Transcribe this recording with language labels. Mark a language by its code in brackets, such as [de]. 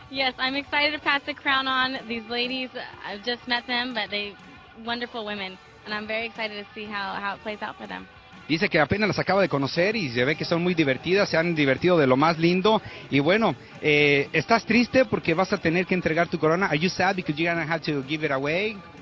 [en] Yes, I'm excited to pass the crown on. These ladies, I've just met them, but they wonderful women. And I'm very excited to see how it plays out for them. [es] Dice que apenas las acaba de conocer y se ve que son muy divertidas. Se han divertido de lo más lindo. Y bueno, ¿estás triste porque vas a tener que entregar tu corona? [en] Are you sad because you're gonna have to give it away?